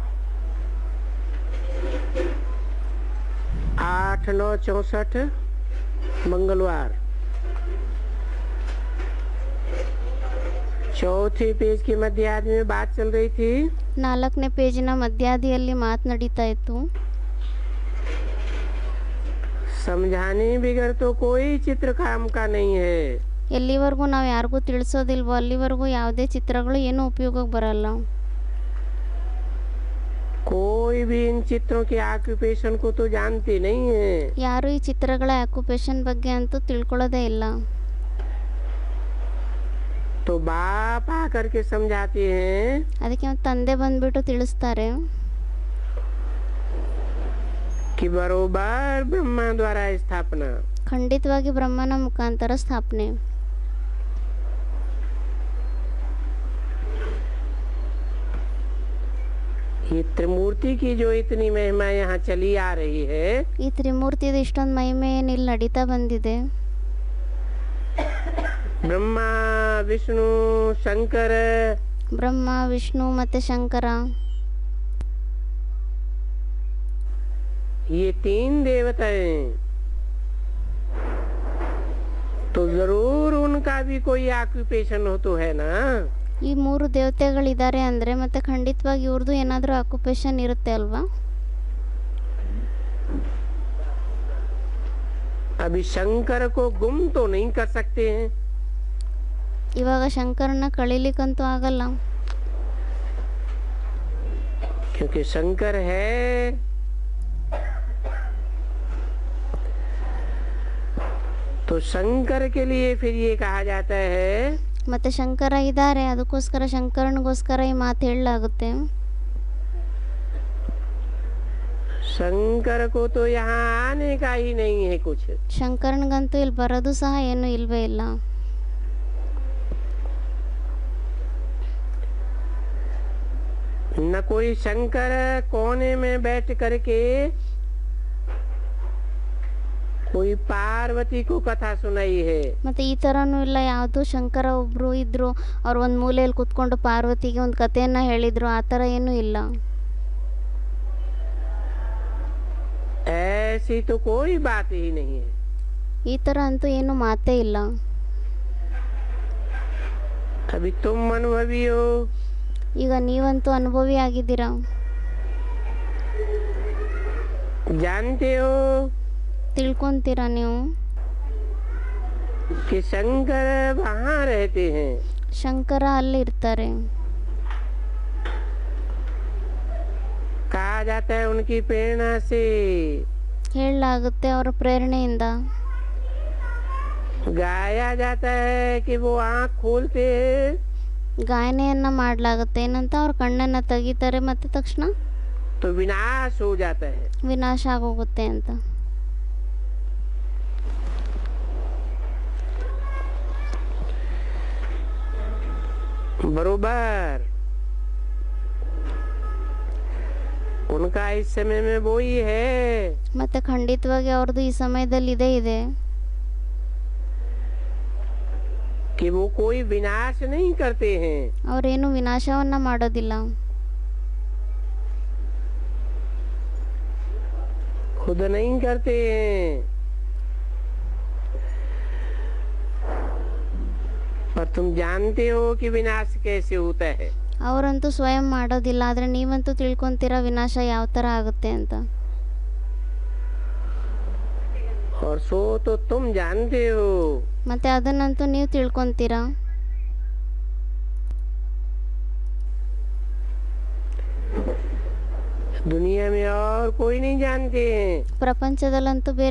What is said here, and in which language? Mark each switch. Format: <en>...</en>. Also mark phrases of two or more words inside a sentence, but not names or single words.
<hi>8/9/64 मंगलवार। चौथे पेज की मध्यादि में बात चल रही थी।</hi> <kn>4ನೇ ಪೇಜಿನ ಮಧ್ಯಾದಿಯಲ್ಲಿ ಮಾತು ನಡೀತಾ ಇತ್ತು.</kn> <hi>समझाने बिगड़ तो कोई चित्र काम का नहीं है।</hi> <kn>ಎಲ್ಲಿವರೆಗೂ ನಾವು ಯಾರಿಗೂ ತಿಳಿಸೋದಿಲ್ವೋ ಅಲ್ಲಿವರೆಗೂ ಯಾವುದೇ ಚಿತ್ರಗಳು ಏನೂ ಉಪಯೋಗಕ್ಕೆ ಬರಲ್ಲ.</kn> <hi>कोई भी इन चित्रों के ऑक्यूपेशन को तो जानते नहीं है।</hi> <kn>ಯಾರು ಈ ಚಿತ್ರಗಳ ಆಕ್ಯುಪೇಷನ್ ಬಗ್ಗೆ ಅಂತೂ ತಿಳ್ಕೊಳ್ಳೋದೇ ಇಲ್ಲ.</kn> <hi>तो बाप आकर के समझाते हैं</hi> <kn>ಅದಕ್ಕೆ ತಂದೆ ಬಂದ್ಬಿಟ್ಟು ತಿಳಿಸ್ತಾರೆ</kn> <hi>कि बरोबर ब्रह्मा द्वारा स्थापना।</hi> <kn>ಖಂಡಿತವಾಗಿ ಬ್ರಹ್ಮನ ಮುಖಾಂತರ ಸ್ಥಾಪನೆ.</kn> <hi>ये त्रिमूर्ति की जो इतनी महिमा यहाँ चली आ रही है,</hi> <kn>ಈ ತ್ರಿಮೂರ್ತಿದ ಇಷ್ಟೊಂದು ಮಹಿಮೆ ಏನು ಇಲ್ಲಿ ನಡೀತಾ ಬಂದಿದೆ.</kn> <hi>ब्रह्मा विष्णु शंकर,</hi> <kn>ಬ್ರಹ್ಮ ವಿಷ್ಣು ಮತ್ತೆ ಶಂಕರ</kn> <hi>ये 3 देवताएं, तो जरूर उनका भी कोई ऑक्यूपेशन हो तो है ना।</hi> <kn>ಈ 3 ದೇವತೆಗಳಿದ್ದಾರೆ ಅಂದರೆ ಮತ್ತೆ ಖಂಡಿತವಾಗಿ ಇವ್ರದ್ದು ಏನಾದರೂ ಆಕ್ಯುಪೇಷನ್ ಇರುತ್ತೆ ಅಲ್ವಾ.</kn> <hi>अभी शंकर को गुम तो नहीं कर सकते हैं,</hi> <kn>ಇವಾಗ ಶಂಕರನ ಕಳೀಲಿಕ್ಕಂತೂ ಆಗಲ್ಲ.</kn> <hi>क्योंकि शंकर है। तो शंकर के लिए फिर ये कहा जाता है</hi> <kn>ಮತ್ತೆ ಶಂಕರ ಇದ್ದಾರೆ, ಅದಕ್ಕೋಸ್ಕರ ಶಂಕರನಿಗೋಸ್ಕರ ಈ ಮಾತು ಹೇಳಲಾಗುತ್ತೆ.</kn> <hi>शंकर को तो यहाँ आने का ही नहीं है कुछ।</hi> <kn>ಶಂಕರನಿಗಂತೂ ಇಲ್ಲಿ ಬರೋದು ಸಹ ಏನು ಇಲ್ವೇ ಇಲ್ಲ.</kn> <hi>न कोई शंकर कोने में बैठ करके कोई पार्वती को कथा सुनाई है।</hi> <kn>ಮತ್ತೆ ಈ ಥರನೂ ಇಲ್ಲ, ಯಾವುದು ಶಂಕರ ಒಬ್ಬರು ಇದ್ದರು, ಅವ್ರು ಒಂದು ಮೂಲೆಯಲ್ಲಿ ಕೂತ್ಕೊಂಡು ಪಾರ್ವತಿಗೆ ಒಂದು ಕಥೆಯನ್ನು ಹೇಳಿದರು, ಆ ಥರ ಏನೂ ಇಲ್ಲ.</kn> <hi>ऐसी तो कोई बात ही नहीं है।</hi> <kn>ಈ ಥರ ಅಂತೂ ಏನು ಮಾತೇ ಇಲ್ಲ.</kn> <hi>अभी तुम अनुभवी हो,</hi> <kn>ಈಗ ನೀವಂತೂ ಅನುಭವಿ ಆಗಿದ್ದೀರಾ,</kn> <hi>जानते हो</hi> <kn>ತಿಳ್ಕೊಂತೀರಾ ನೀವು</kn> <hi>कि शंकर वहाँ रहते हैं।</hi> <kn>ಶಂಕರ ಅಲ್ಲಿ ಇರ್ತಾರೆ.</kn> <hi>कहा जाता है उनकी प्रेरणा से,</hi> <kn>ಹೇಳಲಾಗುತ್ತೆ ಅವರ ಪ್ರೇರಣೆಯಿಂದ.</kn> <hi>गाया जाता है कि वो आँख खोलते हैं</hi> <kn>ಗಾಯನೆಯನ್ನು ಮಾಡಲಾಗುತ್ತೆ, ಏನಂತ ಅವ್ರ ಕಣ್ಣನ್ನು ತೆಗಿತಾರೆ ಮತ್ತೆ ತಕ್ಷಣ</kn> <hi>तो विनाश हो जाता है।</hi> <kn>ವಿನಾಶ ಆಗೋಗುತ್ತೆ ಅಂತ.</kn> <hi>बरोबर उनका इस समय में वो ही है</hi> <kn>ಮತ್ತೆ ಖಂಡಿತವಾಗಿ ಅವ್ರದ್ದು ಈ ಸಮಯದಲ್ಲಿ ಇದೇ ಇದೆ,</kn> <hi>कि वो कोई विनाश नहीं करते हैं।</hi> <kn>ಅವರೇನು ವಿನಾಶವನ್ನ ಮಾಡೋದಿಲ್ಲ,</kn> <hi>खुद नहीं करते हैं, पर तुम जानते हो कि विनाश कैसे होता है।</hi> <kn>ಅವರಂತೂ ಸ್ವಯಂ ಮಾಡೋದಿಲ್ಲ, ಆದರೆ ನೀವಂತೂ ತಿಳ್ಕೊಂತೀರಾ ವಿನಾಶ ಯಾವ ಥರ ಆಗುತ್ತೆ ಅಂತ.</kn> <hi>और सो तो तुम जानते हो।</hi> <kn>ಮತ್ತೆ ಅದನ್ನಂತೂ ನೀವು ತಿಳ್ಕೊಂತೀರಾ.</kn> <hi>दुनिया में और कोई नहीं जानते हैं।</hi>